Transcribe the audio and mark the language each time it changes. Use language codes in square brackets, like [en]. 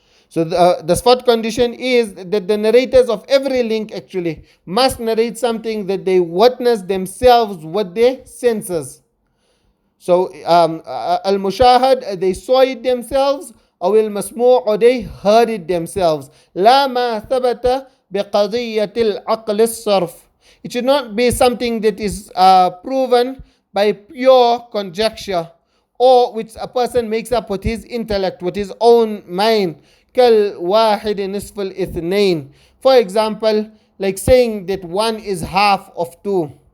[en] So the fourth condition is that the narrators of every link actually must narrate something that they witnessed themselves with their senses. So al-mushahad, they saw it themselves, or al-masmu', or they heard it themselves. [ar] لا ما ثبت بقضية العقل الصرف. [en] It should not be something that is proven by pure conjecture, or which a person makes up with his intellect, with his own mind. [ar] كالواحد نصف الاثنين. [en] For example, like saying that one is half of two.